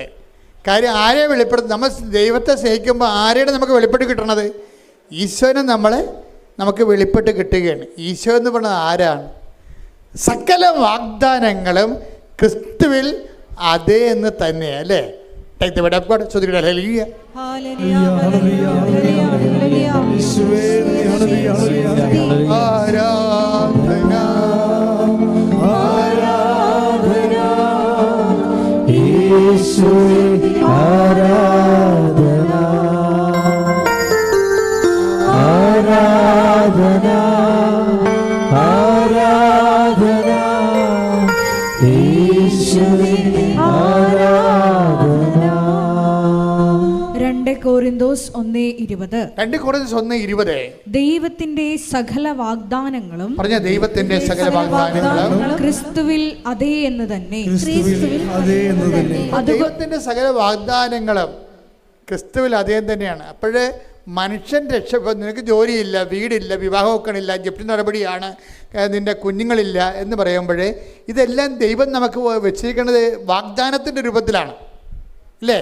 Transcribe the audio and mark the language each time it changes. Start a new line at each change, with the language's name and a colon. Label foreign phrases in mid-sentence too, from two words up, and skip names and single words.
Malayalam: കാര്യം ആരെ വെളിപ്പെടുത്തും? നമ്മൾ ദൈവത്തെ സ്നേഹിക്കുമ്പോൾ ആരെയാണ് നമുക്ക് വെളിപ്പെട്ട് കിട്ടണത്? ഈശോനെ നമുക്ക് വെളിപ്പെട്ട് കിട്ടുകയാണ്. ഈശോ എന്ന് പറയുന്നത് ആരാണ്? സകല വാഗ്ദാനങ്ങളും ക്രിസ്തുവിൽ അതേ എന്ന് തന്നെയാണ്, അല്ലേ?
English: Take the word of God. So hallelujah. Hallelujah. Hallelujah. Hallelujah.
Malayalam: Aradhana. ആരാധന. യേശുവേ ആരാധന. Aradhana. ആരാധന. യേശുവേ ആരാധന. 2 Korinthos 1:20. 2 Korinthos 1:20. ദൈവത്തിന്റെ സകല വാഗ്ദാനങ്ങളും ക്രിസ്തുവിൽ അതേ എന്ന് തന്നെ. ദൈവത്തിന്റെ സകല വാഗ്ദാനങ്ങളും ക്രിസ്തുവിൽ അതേ തന്നെയാണ്. അപ്പോഴേ മനുഷ്യൻ നിനക്ക് ജോലിയില്ല, വീടില്ല, വിവാഹം വെക്കണില്ല, ജപ്തി നടപടിയാണ്, നിൻ്റെ കുഞ്ഞുങ്ങളില്ല എന്ന് പറയുമ്പോഴേ ഇതെല്ലാം ദൈവം നമുക്ക് വെച്ചിരിക്കുന്നത് വാഗ്ദാനത്തിൻ്റെ രൂപത്തിലാണ്, അല്ലേ?